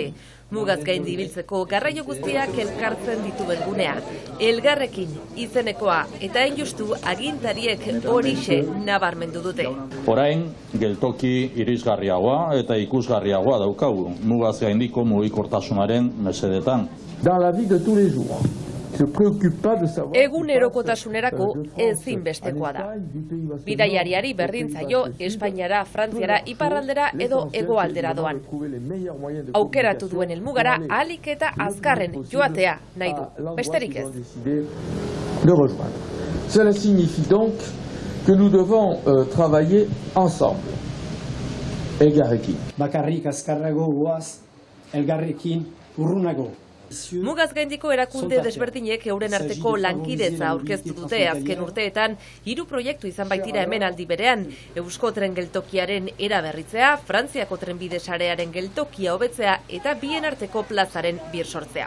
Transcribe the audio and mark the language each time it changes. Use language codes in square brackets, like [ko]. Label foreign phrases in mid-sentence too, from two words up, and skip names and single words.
[eu] Mugaz gaindi ibiltzeko garraio guztiak elkartzen dituen gunea. Elgarrekin izenekoa eta hain justu agintariek horixe nabarmendu dute. Orain geltoki irisgarriagoa eta ikusgarriagoa daukagu. Mugaz gaindiko mugikortasunaren mesedetan. [fr] Dans la vie de tous les jours. [eu] Egunerokotasunerako ezinbestekoa da. Bidaiariari berdin zaio Espainiara, Frantziara, iparraldera edo hegoaldera doan. Aukeratu duen helmugara ahalik eta azkarren joatea nahi du. Besterik ez. [fr] Cela signifie donc que nous devons travailler ensemble. [eu] Elgarrekin. Bakarrik azkarrago goaz, elgarrekin urrunago. Mugaz gaindiko erakunde desberdinek euren arteko lankidetza aurkeztu dute azken urteetan 3 proiektu izan baitira hemen aldi berean. Eusko tren geltokiaren eraberritzea, Frantziako trenbide sarearen geltokia hobetzea eta bien arteko plazaren birsortzea.